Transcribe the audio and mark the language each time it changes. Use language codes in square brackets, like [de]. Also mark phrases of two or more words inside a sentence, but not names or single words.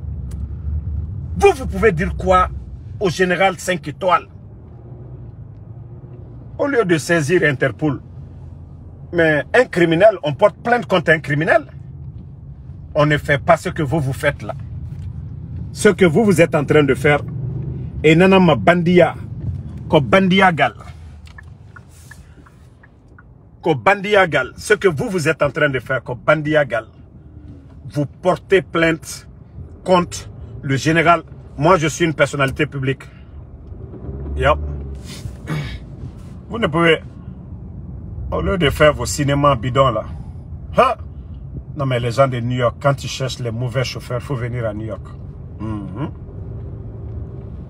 [fr] Vous pouvez dire quoi au général 5 étoiles? Au lieu de saisir Interpol. Mais un criminel, on porte plainte contre un criminel. On ne fait pas ce que vous faites là. Ce que vous êtes en train de faire. [ff] Et nanama bandia. Ko bandia gal. Ko bandia gal. [fr] Ce que vous êtes en train de faire. [ff] Ko bandia gal. [fr] Vous portez plainte contre le général. Moi, je suis une personnalité publique. Yep. Vous ne pouvez, au lieu de faire vos cinémas bidons là, hein? Non mais les gens de New York, quand ils cherchent les mauvais chauffeurs, il faut venir à New York.